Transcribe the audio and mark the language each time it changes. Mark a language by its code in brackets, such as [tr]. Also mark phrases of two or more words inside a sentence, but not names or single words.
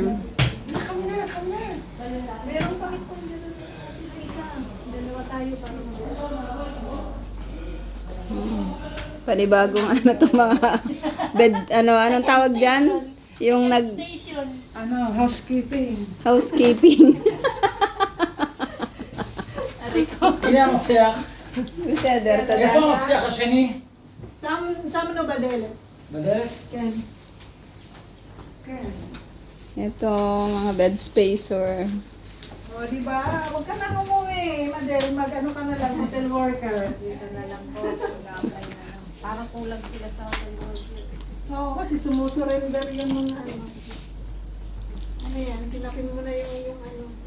[tl] Kami na. Meron pang spoon dito. Isa. Dalawa tayo para Panibagong ano to mga bed, anong tawag dyan? Yung Ano, housekeeping. housekeeping. [he] הנה המפתח. בסדר, איפה תודה. המפתח השני? Sam no badele. בדלת? Ken. Ken. [tl] Ito, mga [en] bed spacer. [tl] O, di ba? Huwag ka na umuwi. Madel, mag-ano ka na lang, [en] hotel worker. [tl] Dito na lang po. Mag-apply na lang. Parang kulang sila sa [en] hotel worker. [tl] Oo, kasi sumusurrender yung mga ano. Ano yan? Sinapin mo na yung ano.